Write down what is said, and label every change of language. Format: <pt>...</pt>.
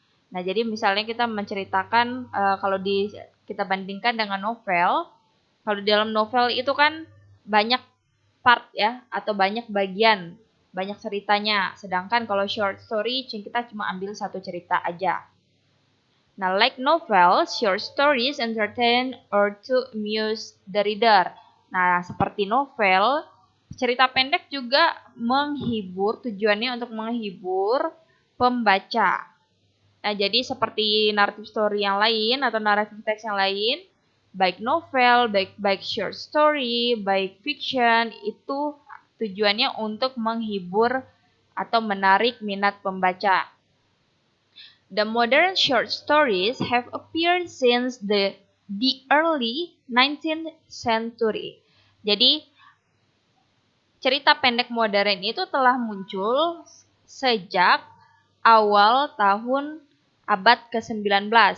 <id>Nah, jadi misalnya kita menceritakan kalau kita bandingkan dengan novel, kalau di dalam novel itu kan banyak part ya atau banyak bagian, banyak ceritanya. Sedangkan kalau short story kita cuma ambil satu cerita aja.</id> <en>Nah, like novel, short stories entertain or to amuse the reader.</en> <id>Nah, seperti novel, cerita pendek juga menghibur, tujuannya untuk menghibur pembaca. Nah, jadi seperti narrative story yang lain atau narrative text yang lain, baik novel, baik short story, baik fiction, itu tujuannya untuk menghibur atau menarik minat pembaca.</id> <en>The modern short stories have appeared since the early 19th century.</en> <id>Jadi, cerita pendek modern itu telah muncul sejak awal tahun abad ke-19.</id>